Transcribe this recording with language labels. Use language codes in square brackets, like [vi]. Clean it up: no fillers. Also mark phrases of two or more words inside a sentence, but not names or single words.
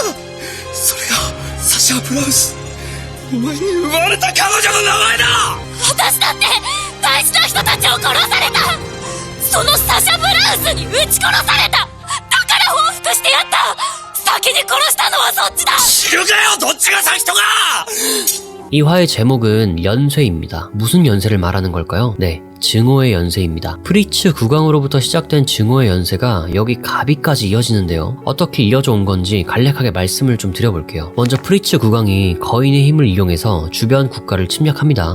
[ja] それがサシャ・ブラウス。お前に生まれた彼女の名前だ。私だって大事な人たちを殺された。そのサシャ・ブラウスに撃ち殺された。だから報復してやった。先に殺したのはそっちだ。知るかよ、どっちが先とか。 [ko] 이 화의 제목은 연쇄입니다. 무슨 연쇄를 말하는 걸까요? 네, 증오의 연쇄입니다. 프리츠 국왕으로부터 시작된 증오의 연쇄가 여기 가비까지 이어지는데요. 어떻게 이어져 온 건지 간략하게 말씀을 좀 드려볼게요. 먼저 프리츠 국왕이 거인의 힘을 이용해서 주변 국가를 침략합니다.